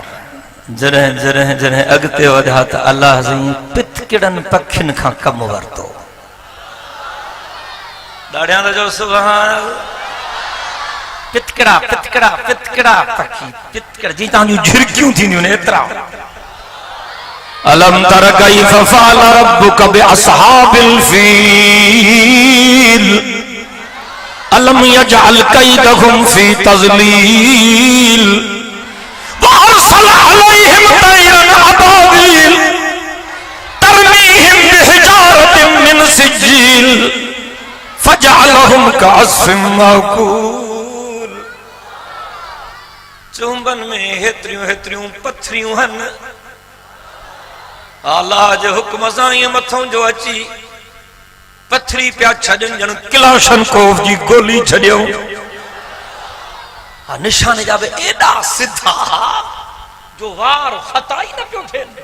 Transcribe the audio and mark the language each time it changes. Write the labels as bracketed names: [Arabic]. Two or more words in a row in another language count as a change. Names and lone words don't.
[Sindhi] जॾहिं जॾहिं जॾहिं अॻिते वधिया त अलाह साईं पितकिड़नि पखियुनि खां कमु वरितो। ॾाढियां त जो सुभान। पितकिड़ा पितकिड़ा पितकिड़ा पखी, पितकिड़ा जी तव्हांजूं झिरकियूं थींदियूं आहिनि एतिरा। [Arabic] ألم تر كيف فعل ربك بأصحاب الفيل ألم يجعل كيدهم في تضليل وأرسل عليهم طيرا أبابيل ترميهم بحجارة من سجيل فجعلهم كعصف مأكول. [Sindhi] चुंबन में हेतरियूं हेतरियूं पथरियूं हन, अल्लाह जे हुक्म सां इएं मथों जो अची पथरी पिया छॾनि ॼण किलाशनकोफ जी गोली छॾियो। निशाने जा बि एॾा सिधा जो वार ख़ता ई न पियो थियनि।